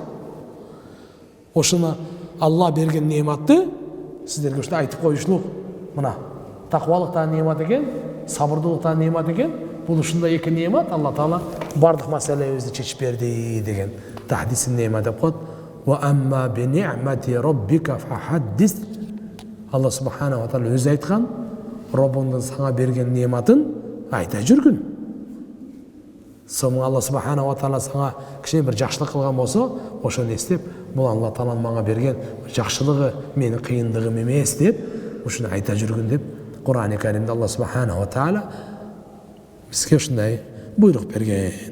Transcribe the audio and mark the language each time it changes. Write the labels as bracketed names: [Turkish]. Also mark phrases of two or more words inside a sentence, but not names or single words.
[Kyrgyz] Ошону Алла берген неаматты сиздерге ушундай айтып коюшлук. Мына таквалыктан неамат экен, сабырдуулуктан неамат экен. Бул ушундай эки неамат Алла Таала бардык маселебизди чечип берди деген [Arabic] تحديث النعمة [Kyrgyz] деп коет. [Arabic] وأما بنعمة ربك فحدث. [Kyrgyz] Алла Субханаху Тааля өзү айткан, Роббуңдун сага берген неаматын айта жүргүн. Соң Алла Субханаху Тааля сага кичине бир жакшылык кылган болсо, ошону эстеп, бул Алла Тааланын мага берген жакшылыгы менин кыйындыгым эмес деп, ушуну айта жүргүн деп Kur'an-ı Kerim'de [Arabic] الله سبحانه وتعالى [Kyrgyz] bizge ушундай буйрук берген.